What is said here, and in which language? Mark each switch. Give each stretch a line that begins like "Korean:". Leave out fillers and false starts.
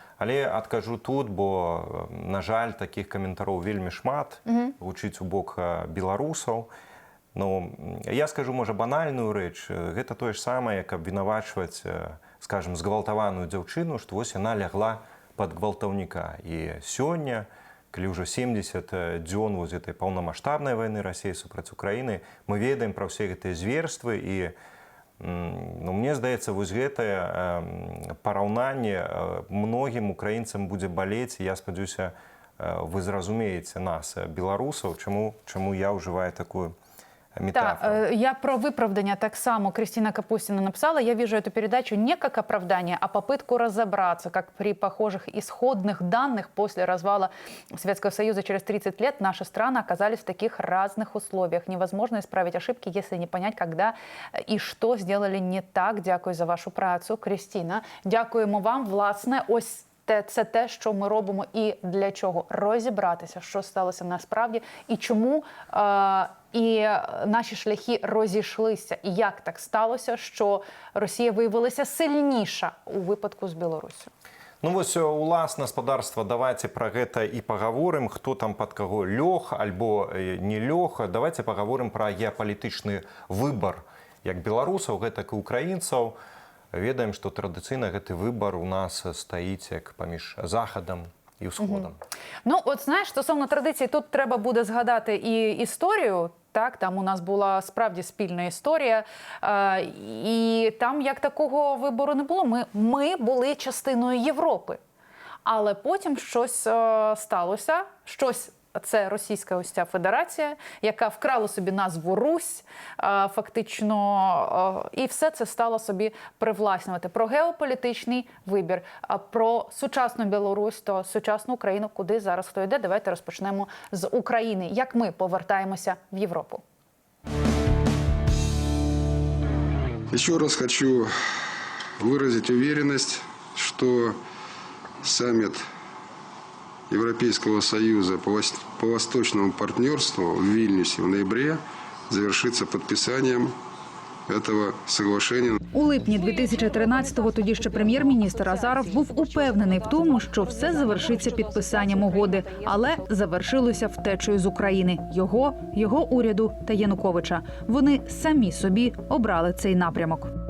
Belarusian: Але адкажу тут, бо, на жаль, такіх каментароў вельмі шмат, гучыць у бок беларусаў. Ну, я скажу, можа, банальную рэч. Гэта тое ж самае, як абвінавачваць, скажем, згвалтаваную дзяўчыну, што вось яна лягла пад гвалтаўніка. І сёння калі ўжо 70 дзён вось этой паўнамаштабнай вайны Расіі супраць Украіны, мы ведаем пра ўсе гэтыя зверствы і ну, мне здаецца, вось гэтае параўнанне многім украінцам будзе балець, і я спадзяюся, вы зразумееце нас, беларусаў, чаму я ўжываю такую метафору.
Russian: Да, я про выправдание так само. Кристина Капустина написала: я вижу эту передачу не как оправдание, а попытку разобраться, как при похожих исходных данных после развала Советского Союза через 30 лет наши страны оказались в таких разных условиях. Невозможно исправить ошибки, если не понять, когда и что сделали не так.
Ukrainian: Дякую за вашу працю, Кристина. Дякуємо вам. Власне, ось це те, що ми робимо і для чого. Розібратися, що сталося насправді і чому і наші шляхи розійшлися. І як так сталося, що Росія виявилася сильніша у випадку з Білоруссю.
Belarusian: Ну вось, уласна, гаспадарства, давайте пра гэта і пагаворым, хто там пад каго лёг альбо не лёг. Давайте пагаворым пра геапалітычны выбар як беларусаў, гэтак і украінцаў. Ведаем, што традыцыйна гэты выбар у нас стаіць як паміж захадам і ўсходам.
Ukrainian: Ну, от знаєш, стосовно традицій, тут треба буде згадати і історію. Так, там у нас була справді спільна історія, і там як такого вибору не було. Ми були частиною Європи. Але потім щось сталося, це Російська ось ця федерація, яка вкрала собі назву Русь, фактично, і все це стало собі привласнювати. Про геополітичний вибір, про сучасну Білорусь, то сучасну Україну, куди зараз хто йде. Давайте розпочнемо з України. Як ми повертаємося в Європу?
Russian: Еще раз хочу выразить уверенность, что саммит Европейского Союза по восточному партнерству в Вильнюсе в ноябре завершится подписанием этого соглашения.
Ukrainian: У липні 2013-го тоді ще прем'єр-міністр Азаров був упевнений в тому, що все завершиться підписанням угоди, але завершилося втечею з України. Його уряду та Януковича. Вони самі собі обрали цей напрямок.